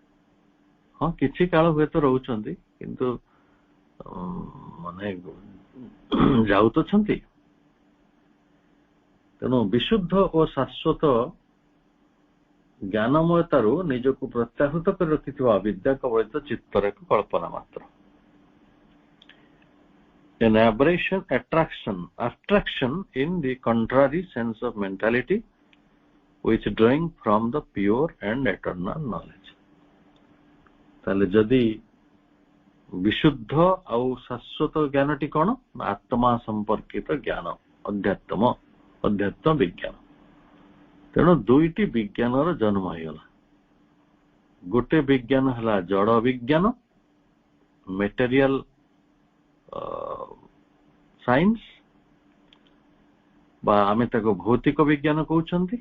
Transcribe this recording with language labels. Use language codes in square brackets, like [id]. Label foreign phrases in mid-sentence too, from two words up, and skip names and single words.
[or] ହଁ, କିଛି କାଳ ହୁଏତ ରହୁଛନ୍ତି, କିନ୍ତୁ ମାନେ ଯାଉ ତ ଛନ୍ତି। ତେଣୁ ବିଶୁଦ୍ଧ ଓ ଶାଶ୍ୱତ ଜ୍ଞାନମୟତାରୁ ନିଜକୁ ପ୍ରତ୍ୟାହୃତ କରି ରଖିଥିବା ଅବିଦ୍ୟା କବଳିତ ଚିତ୍ତର ଏକ କଳ୍ପନା ମାତ୍ର। [en] An aberration, abstraction in the contrary sense of mentality, which drawing from the pure and eternal knowledge. [or] ତାହେଲେ ଯଦି ବିଶୁଦ୍ଧ ଆଉ ଶାଶ୍ୱତ ଜ୍ଞାନଟି କଣ? ଆତ୍ମା ସମ୍ପର୍କିତ ଜ୍ଞାନ, ଅଧ୍ୟାତ୍ମ ବିଜ୍ଞାନ। ତେଣୁ ଦୁଇଟି ବିଜ୍ଞାନର ଜନ୍ମ ହେଇଗଲା। ଗୋଟେ ବିଜ୍ଞାନ ହେଲା ଜଡ ବିଜ୍ଞାନ, [en] material science, [or] ବା ଆମେ ତାକୁ ଭୌତିକ ବିଜ୍ଞାନ କହୁଛନ୍ତି।